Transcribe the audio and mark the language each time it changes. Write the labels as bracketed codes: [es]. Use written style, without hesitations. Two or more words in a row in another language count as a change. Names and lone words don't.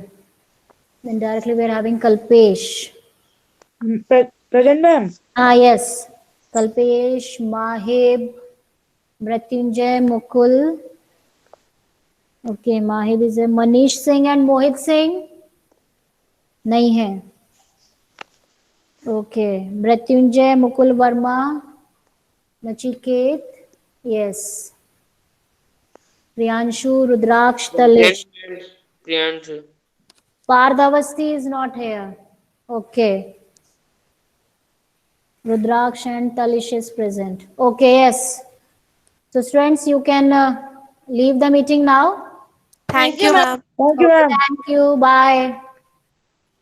[en] Then directly we are having Kalpesh. Present, ma'am. Yes. Kalpesh, Mahib, Mrityunjay, Mukul. Okay, Mahib is a Manish Singh and Mohit Singh. [hi] नहीं है. [en] Okay, Mrityunjay, Mukul Verma, Nachiket. Yes. Priyanshu, Rudraksh, Talish. Priyanshu. Pardhavasti is not here. Okay. Rudraksh and Talish is present. Okay, yes. So students, you can leave the meeting now. Thank you, ma'am. Thank you, Okay, ma'am. thank you. Bye.